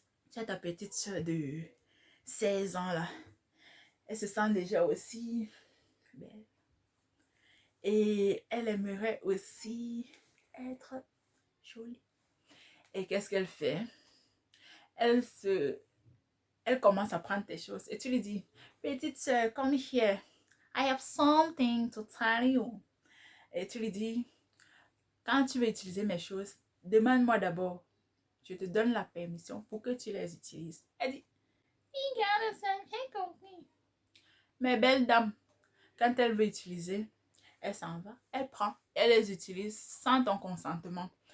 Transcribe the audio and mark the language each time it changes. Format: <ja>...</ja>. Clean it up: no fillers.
<fr>Tu as ta petite soeur de 16 ans là. Elle se sent déjà aussi belle. Et elle aimerait aussi être jolie. Et qu'est-ce qu'elle fait? Elle elle commence à prendre tes choses et tu lui dis, petite soeur,</fr> <en>come here. I have something to tell you.</en> <fr>Et tu lui dis, quand tu veux utiliser mes choses, demande-moi d'abord. Je te donne la permission pour que tu les utilises. Elle dit, regarde ça, j'ai compris. Mais belle dame, quand elle veut utiliser, elle s'en va, elle prend, elle les utilise sans ton consentement.</fr>